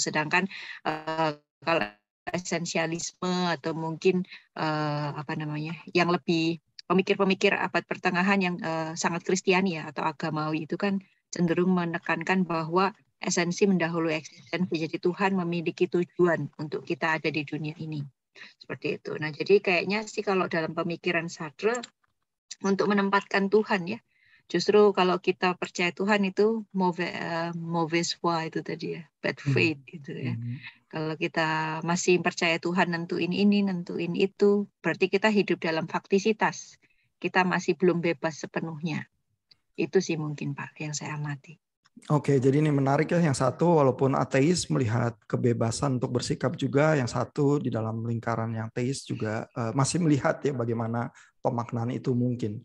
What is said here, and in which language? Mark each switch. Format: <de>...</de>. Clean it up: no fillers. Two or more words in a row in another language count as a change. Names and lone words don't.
<id>Sedangkan kalau esensialisme atau mungkin yang lebih pemikir-pemikir abad pertengahan yang sangat Kristiani ya atau agamawi itu kan cenderung menekankan bahwa esensi mendahului eksistensi. Jadi Tuhan memiliki tujuan untuk kita ada di dunia ini. Seperti itu. Nah, jadi kayaknya sih kalau dalam pemikiran Sartre untuk menempatkan Tuhan ya. Justru kalau kita percaya Tuhan itu</id> <fr>mauvaise foi</fr> <id>itu tadi ya,</id> <en>bad faith</en> <id>gitu ya. Kalau kita masih percaya Tuhan nentuin ini, nentuin itu, berarti kita hidup dalam faktisitas. Kita masih belum bebas sepenuhnya. Itu sih mungkin Pak yang saya amati. Oke, jadi ini menarik ya. Yang satu walaupun ateis melihat kebebasan untuk bersikap juga, yang satu di dalam lingkaran yang teis juga masih melihat ya bagaimana pemaknaan itu mungkin.</id>